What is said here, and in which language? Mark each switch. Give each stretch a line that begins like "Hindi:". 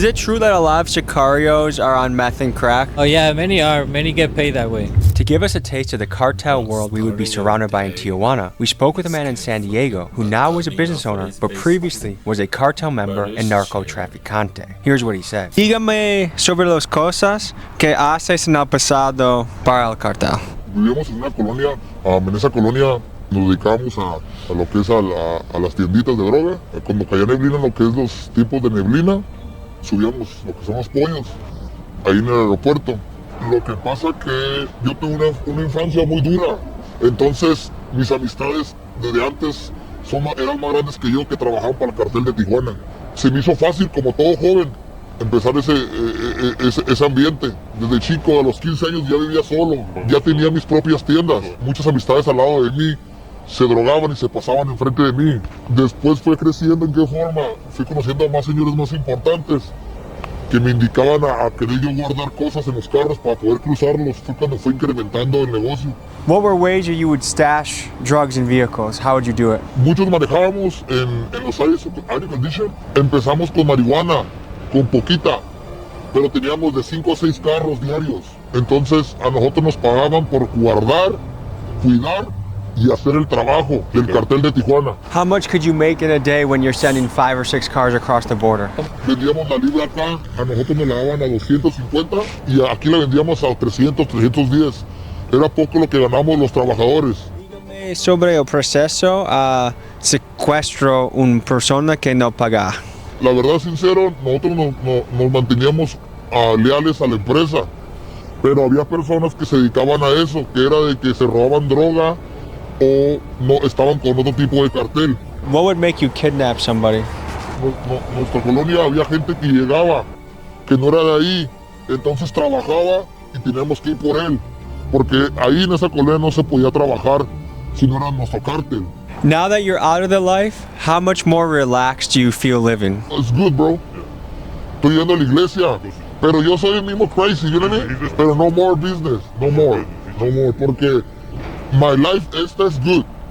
English: Is it true that a lot of sicarios are on meth and crack? Oh yeah, many are. Many get paid that way. To give us a taste of the cartel world we would be surrounded by in Tijuana, we spoke with a man in San Diego who now is a business owner, but previously was a cartel member and narcotraficante. Here's what he said.
Spanish: Dígame sobre las cosas que haces en el pasado para el cartel. Vivíamos en una colonia, en esa colonia nos dedicábamos a lo que es a las tienditas de droga. Cuando caía neblina, lo que es los tipos de neblina, subíamos lo que son los pollos, ahí en el aeropuerto. Lo que pasa que yo tuve una infancia muy dura, entonces mis amistades desde antes eran más grandes que yo, que trabajaban para el cartel de Tijuana. Se me hizo fácil, como todo joven, empezar ese ambiente. Desde chico, a los 15 años ya vivía solo, ya tenía mis propias tiendas. Muchas amistades al lado de mí se drogaban y se pasaban enfrente de mí. Después fue creciendo. ¿En qué forma? Fui conociendo a más señores más importantes que me indicaban a querer yo guardar cosas en los carros para poder cruzarlos. Fue cuando fue incrementando el negocio.
English: What were ways that you would stash drugs in vehicles? How would you do it?
Spanish: Muchos manejábamos en los air condition. Empezamos con marihuana, con poquita, pero teníamos de 5 a 6 carros diarios. Entonces a nosotros nos pagaban por guardar, cuidar y hacer el trabajo del cartel de Tijuana.
English: How much could you make in a day when you're sending 5 or 6 cars across the border?
Spanish: Vendíamos la libra acá, a nosotros nos la daban a 250 y aquí la vendíamos a 300, 310. Era poco lo que ganamos los trabajadores. Dígame sobre el proceso a secuestro una persona que no paga. La verdad, sincero, nosotros nos manteníamos leales a la empresa, pero había personas que se dedicaban a eso, que era de que se robaban droga o no estaban con otro tipo de cartel.
English: What would make you kidnap somebody?
Spanish: Nuestra colonia había gente que llegaba, que no era de ahí, entonces trabajaba y teníamos que ir por él, porque ahí en esa colonia no se podía trabajar si no era nuestro cartel.
English: Now that you're out of the life, how much more relaxed do you feel living? It's good, bro.
Spanish: Estoy yendo a la iglesia, pero yo soy el mismo
English: crazy, you know what I mean?
Spanish: Pero
English: no more business, no more,
Spanish: porque
English: my life is good.